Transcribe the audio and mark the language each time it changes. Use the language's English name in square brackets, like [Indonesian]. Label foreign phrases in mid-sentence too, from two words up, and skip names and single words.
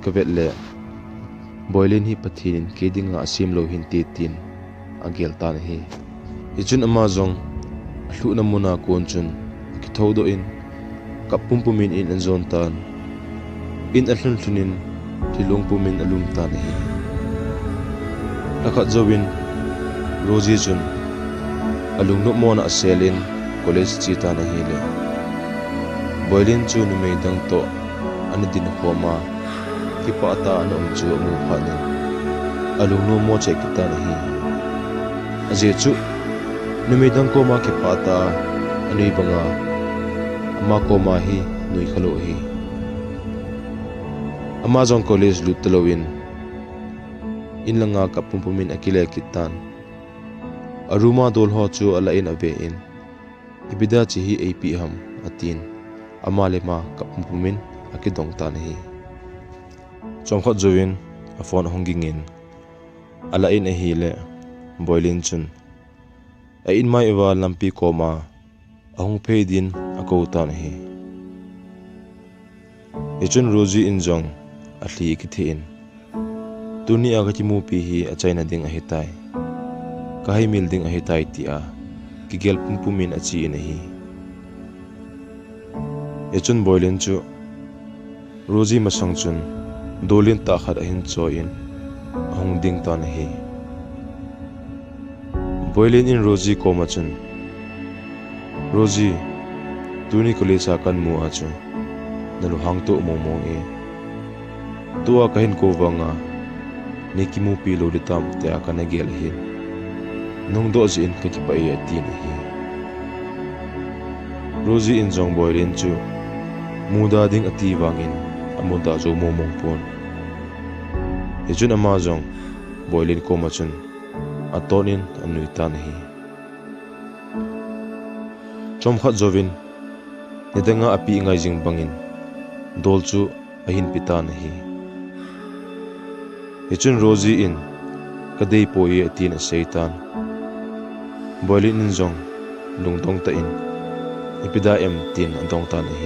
[Thado Chin] le boilin hi pathinin kedinga asim lo hin tin agel tan hi ichun amazong hlu namuna kon chun ki thodo in kapumpumin in anzon tan in ahlun thunin tilungpumin alum tan hi lakha jowin Roji chun alungno mona aselin college chita na hi le boilin chu ni meidang to ani din khoma ki pata anom chu mu phanin alungno mo che kita na hi aje chu ni meidang ko ma ki pata ani banga ama ko ma hi nui khalo hi Amazon college lutlowin inlanga kapumpumin akile kitan aruma dolho chu alain ave in ibida chihi ap ham atin amalema kapumpumin akidong tan hi chomkha jowin a phone hongingin alain a hi le boilin chun a in mai ewa lampi koma ahung pheidin ako tan hi ichun Roji injong athli kithin tuni agachimu pi hi achaina ding a hitai kahai milding a hitai ti a kigel pumpumin achi in hi ichun boilin chu Roji masang chun dolin ta khat ahin choin ahung ding tan hi boilin in Roji koma chun Roji tuni kolesa kan mu a chu nalu hang to momong e tua kahin ko wanga nikimu pi lo ditam te akana gel hin nong do jin ka ki pai atin hi Roji in jong boilin chu muda ding ati wangin amuda jo momong pon ejun amazong boilin ko machun atonin anui tan hi chomkha jovin nidanga api ngai jing bangin dolchu ahin pitan hi echun Roji in kadei poi atin a seitan boilin in jong lungtong ta in ipida em tin andong tan hi